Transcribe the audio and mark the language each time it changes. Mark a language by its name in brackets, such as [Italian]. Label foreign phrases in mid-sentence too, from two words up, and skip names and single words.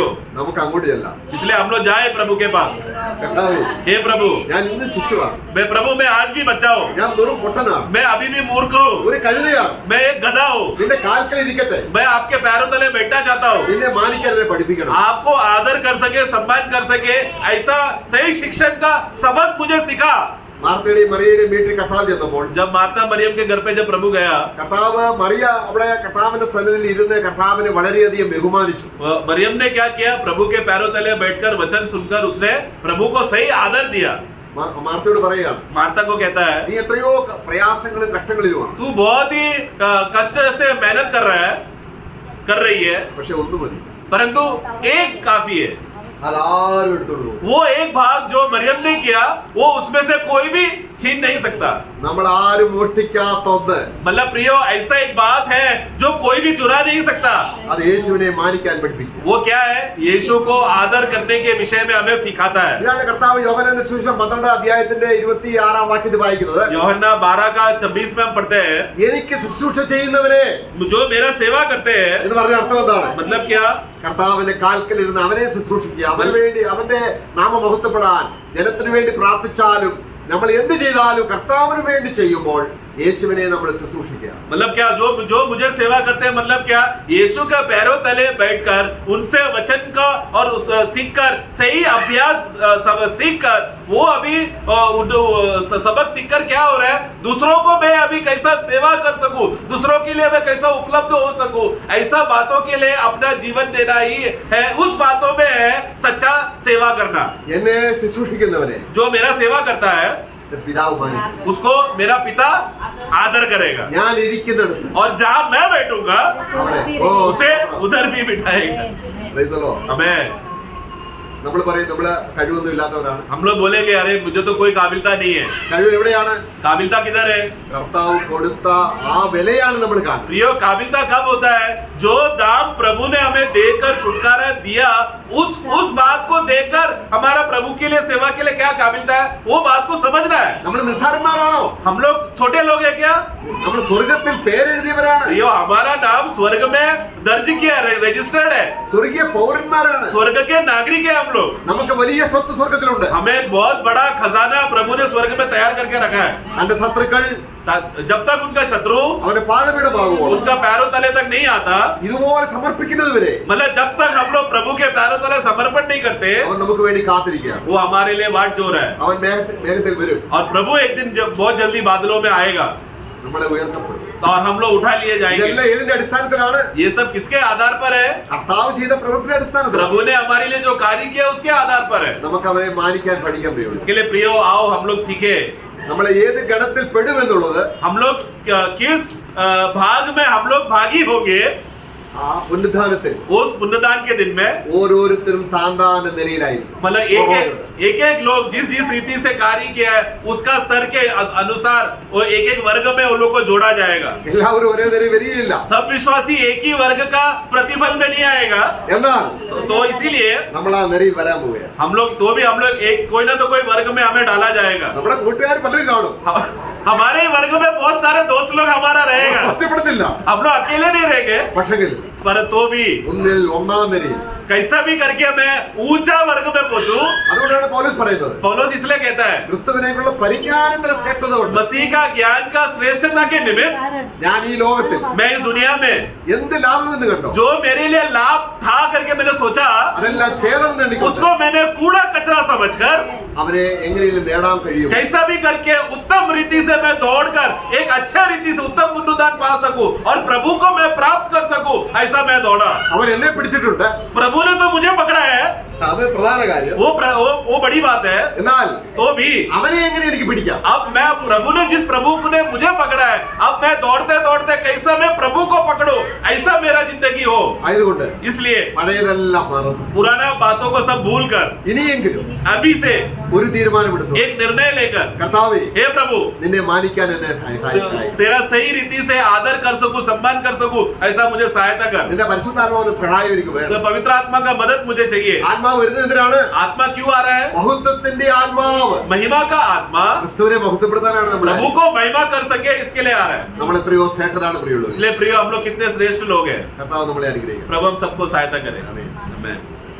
[Malayalam] നമുക്ക് അങ്ങോട്ട് ചെല്ലാം. [Hindi] इसलिए हम लोग जाए प्रभु के पास. [Malayalam] കർത്താവേ, [Hindi] हे प्रभु, [Malayalam] ഞാൻ ഇന്ന് ശിശുവാണ്. [Hindi] मैं प्रभु मैं आज भी बच्चा हूँ, [Malayalam] ഞാൻ വെറും പൊട്ടനാണ്. [Hindi] मैं अभी भी मूर्ख हूँ, [Malayalam] ഒരു കഴുതയാണ്. [Hindi] मैं एक गधा हूँ, [Malayalam] നിന്റെ കാൽക്കൽ ഇരിക്കട്ടെ. [Hindi] मैं आपके पैरों तले बैठना चाहता हूँ. [Malayalam] നിന്നെ മാനിക്കാൻ എന്നെ പഠിപ്പിക്കണം. [Hindi] आपको आदर कर सके, सम्मान कर सके, ऐसा सही शिक्षण का सबक मुझे सिखा. [Malayalam] മാർത്തയുടെയും മറിയയുടെയും വീട്ടിൽ കർത്താവ് ചെന്നപ്പോൾ, [Hindi] जब माता मरियम के घर पे जब प्रभु गया, [Malayalam] കർത്താവ് മറിയ അവിടെ കർത്താവിന്റെ സന്നിധിയിൽ ഇരുന്ന് കർത്താവിനെ വളരെയധികം ബഹുമാനിച്ചു. [Hindi] मरियम ने क्या किया, प्रभु के पैरों तले बैठकर वचन सुनकर उसने प्रभु को सही आदर दिया. [Malayalam] മാർത്തയോട് പറയുകയാണ്, [Hindi] माता को कहता है, [Malayalam] നീ എത്രയോ പ്രയാസങ്ങളും കഷ്ടങ്ങളിലുമാണ്. [Hindi] तू बहुत ही कष्ट से मेहनत कर रही है, [Malayalam] പക്ഷെ ഒന്നു മതി, [Hindi] परंतु एक काफी है. [Malayalam] അതാരും എടുത്തോണ്ട് പോകും. [Hindi] वो एक भाग जो मरियम ने किया, वो उसमें से कोई भी छीन नहीं सकता. [Malayalam] നമ്മൾ ആരും മോഷ്ടിക്കാത്ത ഒന്ന്, [Hindi] मतलब प्रियो, ऐसा एक बात है जो कोई भी चुरा नहीं सकता. [Malayalam] അത് യേശുവിനെ മാനിക്കാൻ പഠിപ്പിക്കും. [Hindi] वो क्या है, यीशु को आदर करने के विषय में हमें सिखाता है. [Malayalam] ഇതാണ് കർത്താവ് യോഹന്നാന്റെ സുവിശേഷം 12 അധ്യായത്തിന്റെ 26 വാക്യത്തിൽ വായിക്കുന്നത്. [Hindi] യോഹन्ना 12 का 26 में हम पढ़ते हैं, [Malayalam] എനിക്ക് ശുശ്രൂഷ ചെയ്യുന്നവരെ [Hindi] जो मेरा सेवा करते हैं. [Malayalam] എന്ന് പറഞ്ഞ അർത്ഥം എന്താണ്? [Hindi] मतलब क्या, [Malayalam] കർത്താവിന്റെ കാൽക്കലിരുന്ന് അവനെ ശുശ്രൂഷിക്കുക, അവന് വേണ്ടി അവന്റെ നാമമഹത്വപ്പെടാൻ ജനത്തിന് വേണ്ടി പ്രാർത്ഥിച്ചാലും നമ്മൾ എന്ത് ചെയ്താലും കർത്താവിന് വേണ്ടി ചെയ്യുമ്പോൾ യേശുവിനെ നമ്മൾ ശുശ്രൂഷിക്കുക. [Hindi] मतलब क्या, जो मुझे सेवा करते हैं, मतलब क्या, यीशु के पैरों तले बैठकर उनसे वचन का और सीखकर सही अभ्यास सीखकर, वो अभी सबक सीखकर क्या हो रहा है, दूसरों को मैं अभी कैसा सेवा कर सकूं, दूसरों के लिए मैं कैसा उपलब्ध हो सकूं, ऐसा बातों के लिए अपना जीवन देना ही है. उस बातों में है सच्चा सेवा करना. [Malayalam] എന്നെ ശുശ്രൂഷിക്കുന്നവനെ [Hindi] जो मेरा सेवा करता है, [Malayalam] പിതാവ് മാനിക്കും. [Hindi] उसको मेरा पिता आदर करेगा, [Malayalam] ഞാൻ ഇരിക്കുന്നിടത്ത് [Hindi] और जहाँ मैं बैठूंगा उसे उधर भी बिठाएगा. [English] Praise the Lord. [Hindi] हमें [Malayalam] നമ്മൾ പറയും നമ്മള് കഴിവൊന്നും ഇല്ലാത്തവരാണ്. [Hindi] हम लोग बोलेंगे, अरे मुझे तो कोई काबिलता नहीं है. [Malayalam] കഴിവ് എവിടെയാണ്? [Hindi] काबिलता किधर है? [Malayalam] കർത്താവ് കൊടുത്ത ആ വിലയാണ് നമ്മൾ കാണുന്നത്. [Hindi] प्रियो, काबिलता कब होता है, जो दाम प्रभु ने हमें देकर छुटकारा दिया, उस बात को देखकर हमारा प्रभु के लिए सेवा के लिए क्या काबिलता है, वो बात को समझना है. [Malayalam] നമ്മൾ നിസ്സാരന്മാരാണോ? [Hindi] हम लोग छोटे लोग हैं क्या? [Malayalam] നമ്മൾ സ്വർഗത്തിൽ പേരെഴുതിയവരാണ്. [Hindi] प्रियो, हमारा नाम स्वर्ग में दर्ज किया, रजिस्टर्ड है. [Malayalam] സ്വർഗീയ പൗരന്മാരാണ്. [Hindi] स्वर्ग के नागरिक है हम लोग. [Malayalam] നമുക്ക് വലിയ സ്വത്ത് സ്വർഗത്തിലുണ്ട്. [Hindi] हमें एक बहुत बड़ा खजाना प्रभु ने स्वर्ग में तैयार करके रखा है. [Malayalam] തന്റെ ശത്രുക്കൾ [Hindi] जब तक उनका शत्रु [Malayalam] അവന്റെ പാദപീഠമാകുമ്പോൾ [Hindi] उनका पैरों तले तक नहीं आता, [Malayalam] ഇതുപോലെ സമർപ്പിക്കുന്നത് വരെ [Hindi] मतलब जब तक हम लोग प्रभु के पैरों तले समर्पण नहीं करते, [Malayalam] അവൻ നമുക്ക് വേണ്ടി കാത്തിരിക്കുകയാണ്. [Hindi] वो हमारे लिए वाट जोर है. [Malayalam] അവൻ മേഘത്തിൽ വരും. [Hindi] और प्रभु एक दिन बहुत जल्दी बादलों में आएगा [Malayalam] നമ്മളെ ഉയർത്തപ്പെടും. [Hindi] और हम लोग उठा लिए जाएंगे. [Malayalam] ഇതെല്ലാം ഏതിന്റെ അടിസ്ഥാനത്തിലാണ്? [Hindi] ये सब किसके आधार पर है? [Malayalam] കർത്താവ് ചെയ്ത പ്രവൃത്തിയുടെ അടിസ്ഥാനത്തിൽ. [Hindi] प्रभु ने हमारे लिए जो कार्य किया उसके आधार पर है. [Malayalam] നമുക്ക് അവനെ മാനിക്കാൻ പഠിക്കാൻ കഴിയും. [Hindi] इसके लिए प्रियो, आओ हम लोग सीखे, [Malayalam] നമ്മൾ ഏത് ഗണത്തിൽ പെടുമെന്നുള്ളത് [Hindi] हम लोग किस भाग में हम लोग भागी होंगे. [Malayalam] ആ പുനരുദ്ധാനത്തിൽ [Hindi] उस पुण्यदान के दिन में [Malayalam] ഓരോരുത്തരും താന്താന്റെ നിലയിലായിരിക്കും. [Hindi] मतलब एक लोग जिस रीति से कार्य किया है उसका स्तर के अनुसार वो एक वर्ग में उन लोग को जोड़ा जाएगा. [Malayalam] എല്ലാവരും ഒരേ നിലയിൽ വരികയില്ല. [Hindi] सब विश्वासी एक ही वर्ग का प्रतिफल में नहीं आएगा. [Malayalam] എന്നാൽ [Hindi] तो इसीलिए [Malayalam] നമ്മൾ ആ നിലയിൽ വരാൻ പോവുകയാണ്. [Hindi] हम लोग एक कोई ना तो कोई वर्ग में हमें डाला जाएगा. [Malayalam] നമ്മുടെ കൂട്ടുകാർ പലരും കാണും. [Hindi] हमारे वर्ग में बहुत सारे दोस्त लोग हमारा रहेगा. [Malayalam] ഒറ്റപ്പെടുത്തില്ല. [Hindi] हम लोग अकेले नहीं रहेंगे, [Malayalam] പക്ഷെങ്കിൽ [Hindi] पर तो भी [Malayalam] ഒന്നിൽ ഒന്നാം നിലയിൽ. [Hindi] कैसा भी करके मैं ऊंचा वर्ग में पहुंचूं. [Malayalam] അതുകൊണ്ടാണ് പൗലോസ് പറയുന്നത്, [Hindi] पौलुस इसलिए कहता है, [Malayalam] ക്രിസ്തുവിനെക്കുള്ള പരിജ്ഞാനത്തിന് ശ്രേഷ്ഠത ഉണ്ട്. [Hindi] मसीह का ज्ञान का श्रेष्ठता के निमित्त [Malayalam] ഞാൻ ഈ ലോകത്തിൽ [Hindi] मैं इस दुनिया में [Malayalam] എന്ത് ലാഭമെന്ന് കണ്ടോ [Hindi] जो मेरे लिए लाभ था करके मैंने सोचा, [Malayalam] അതെല്ലാം ഛേദം നേടിക്കൊണ്ട് [Hindi] उसको मैंने कूड़ा कचरा समझकर [Malayalam] അവരെ എങ്ങനെയും നേടാൻ കഴിയും. [Hindi] कैसा भी करके उत्तम रीति से मैं दौड़कर एक अच्छा रीति से उत्तम पुण्यदान पा सकूं और प्रभु को मैं प्राप्त कर सकूं, ऐसा मैं दौड़ा. [Malayalam] അവൻ എന്നെ പിടിച്ചിട്ടുണ്ട്. [Hindi] प्रभु ने तो मुझे पकड़ा है, [Malayalam] അത് പ്രധാന കാര്യം. [Hindi] वो बड़ी बात है. [Malayalam] എന്നാൽ [Hindi] तो भी [Malayalam] അവനെ എങ്ങനെ എനിക്ക് പിടിക്കാം? [Hindi] अब मैं प्रभु ने जिस प्रभु ने मुझे पकड़ा है, अब मैं दौड़ते दौड़ते कैसा मैं प्रभु को पकड़ूं, ऐसा मेरा जिंदगी हो. [Malayalam] ആയതുകൊണ്ട് [Hindi] इसलिए [Malayalam] പഴയതെല്ലാം മറന്നു [Hindi] पुराना बातों को सब भूल कर [Malayalam] ഇനിയെങ്കിലും [Hindi] अभी से [Malayalam] ഒരു തീരുമാനമെടുത്തു. [Hindi] एक निर्णय लेकर, [Malayalam] കർത്താവേ, [Hindi] हे प्रभु, [Malayalam] നിന്നെ മാനിക്കാൻ എന്നെ സഹായിക്കണമേ. [Hindi] तेरा सही रीति से आदर कर सकूं, सम्मान कर सकूं, ऐसा मुझे सहायता कर. [Malayalam] നിന്റെ പരിശുദ്ധാത്മാവിന്റെ സഹായം എനിക്ക് [Hindi] तो [Malayalam] വേണം. [Hindi] पवित्र आत्मा का मदद मुझे चाहिए. [Malayalam] ആത്മാവ് വരുന്നത് എന്തിനാണ്? [Hindi] आत्मा क्यों आ रहा है? [Malayalam] മഹത്വത്തിന്റെ ആത്മാവ് [Hindi] महिमा का आत्मा [Malayalam] ക്രിസ്തുവിനെ മഹത്വപ്പെടുത്താനാണ് നമ്മൾ. [Hindi] प्रभु को महिमा कर सके इसके लिए आ रहा है. [Malayalam] നമ്മൾ എത്രയോ ശ്രേഷ്ഠരാണ് പ്രിയമുള്ളവർ. [Hindi] इसलिए प्रिय, हम लोग कितने श्रेष्ठ लोग हैं. [Malayalam] കർത്താവ് നമ്മളെ അനുഗ്രഹിക്കണം. [Hindi] प्रभु हम सबको सहायता करें. [Malayalam] ആമേൻ. [Hindi] आमीन.